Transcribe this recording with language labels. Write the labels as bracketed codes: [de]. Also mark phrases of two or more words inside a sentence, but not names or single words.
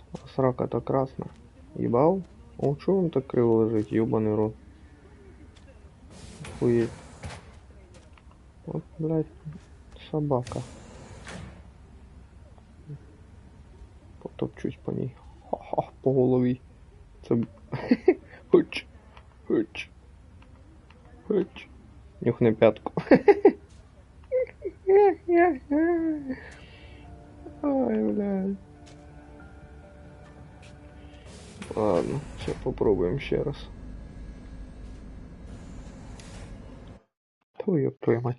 [ru] А срака-то красная. Ебал? О, чё он так криво лежит, ебаный рот? Охуеть. Вот, блядь, собака. Потопчусь по ней. [uk] Ха-ха, по голові. Це... Хоч. Хоч. Хоч. [ru] Нюхни пятку. Ой, блядь. Ладно, сейчас попробуем еще раз. Твою твою мать.